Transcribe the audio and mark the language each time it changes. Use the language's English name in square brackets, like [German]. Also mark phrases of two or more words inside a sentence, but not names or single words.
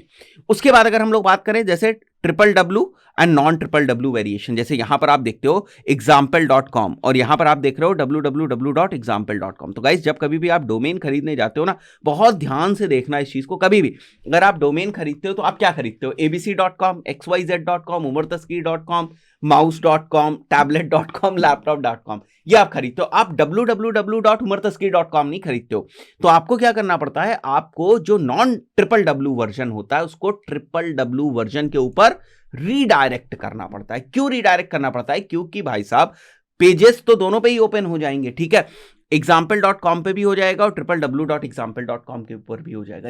[Hindi] उसके बाद अगर हम लोग बात करें जैसे [English] triple W and non triple W variation. [Hindi] जैसे यहां पर आप देखते हो example.com और यहां पर आप देख रहे हो www.example.com। तो गाइस जब कभी भी आप डोमेन खरीदने जाते हो ना, बहुत ध्यान से देखना इस चीज को। कभी भी अगर आप डोमेन खरीदते हो तो आप क्या खरीदते हो? abc.com, xyz.com, umartasky.com, mouse.com, tablet.com, laptop.com, ये आप खरीदते हो। आप www.umartasky.com नहीं खरीदते हो। तो आपको क्या करना पड़ता है? आपको जो [English] non triple W version [Hindi] होता है उसको [English] triple W version [Hindi] के ऊपर रीडायरेक्ट करना पड़ता है। क्यों रीडायरेक्ट करना पड़ता है? क्योंकि भाई साहब पेजेस तो दोनों पे ही ओपन हो जाएंगे, ठीक है, example.com पे भी हो जाएगा और www.example.com के ऊपर भी हो जाएगा।